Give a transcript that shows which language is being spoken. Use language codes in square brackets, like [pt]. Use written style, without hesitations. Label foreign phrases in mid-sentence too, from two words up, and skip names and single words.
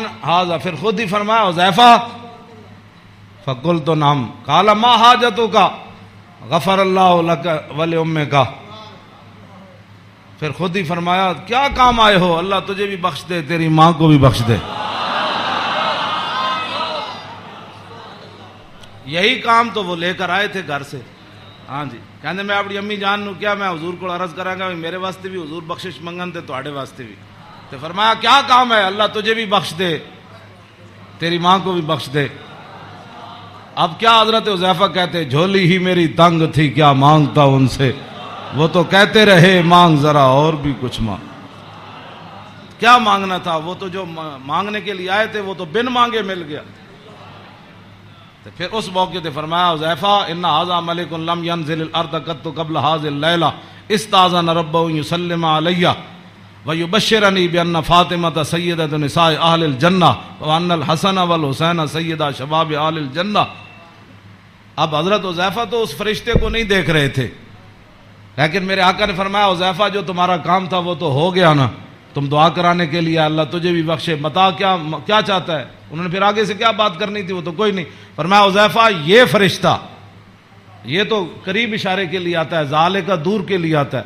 [ur] ھذا، پھر خود ہی فرمایا حذیفہ، [ar] فقلت نعم، قال ما حاجتک، غفر اللہ لک ولامک، [ur] پھر خود ہی فرمایا کیا کام آئے ہو، اللہ تجھے بھی بخش دے تیری ماں کو بھی بخش دے۔ یہی کام تو وہ لے کر آئے تھے گھر سے۔ [pa] ہاں جی، کہندے میں اپنی امی جان نو کیا میں حضور کو عرض کراں گا میرے واسطے بھی حضور بخشش منگن تے تواڈے واسطے بھی، [ur] تو فرمایا کیا کام ہے، اللہ تجھے بھی بخش دے تیری ماں کو بھی بخش دے۔ اب کیا حضرت حذیفہ کہتے جھولی ہی میری تنگ تھی کیا مانگتا ان سے، وہ تو کہتے رہے مانگ ذرا اور بھی کچھ مانگ۔ کیا مانگنا تھا، وہ تو جو مانگنے کے لیے آئے تھے وہ تو بن مانگے مل گیا۔ تو پھر اس موقع تے فرمایا [ar] حذیفہ ان ھذا ملک لم ينزل الارض قط قبل هذه الليله استاذن ربه يسلم علي ويبشرني بان فاطمه سيده نساء اهل الجنه وان الحسن والحسين سيدا شباب اهل الجنه۔ [ur] اب حضرت حذیفہ تو اس فرشتے کو نہیں دیکھ رہے تھے، لیکن میرے آقا نے فرمایا حذیفہ جو تمہارا کام تھا وہ تو ہو گیا نا، تم دعا کرانے کے لیے اللہ تجھے بھی بخشے، بتا کیا چاہتا ہے۔ انہوں نے پھر آگے سے کیا بات کرنی تھی وہ تو کوئی نہیں، فرمایا حذیفہ یہ تو قریب اشارے کے لیے آتا ہے، ذالک دور کے لیے آتا ہے.